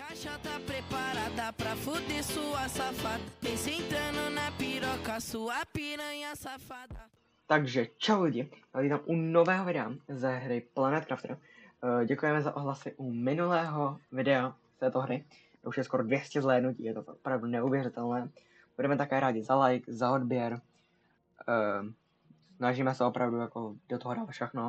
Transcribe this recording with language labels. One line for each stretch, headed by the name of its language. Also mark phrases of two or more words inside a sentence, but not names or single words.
Portuguese: já tá preparada pra fuder sua safada. Vem sentando na piroca, sua piranha safada.
Czech: Takže čau lidi, vítám u nového videa ze hry Planet Crafter. Děkujeme za ohlasy u minulého videa z této hry. To už je skoro 200 zhlédnutí, je to opravdu neuvěřitelné. Budeme také rádi za like, za odběr. Snažíme se opravdu jako do toho dát všechno.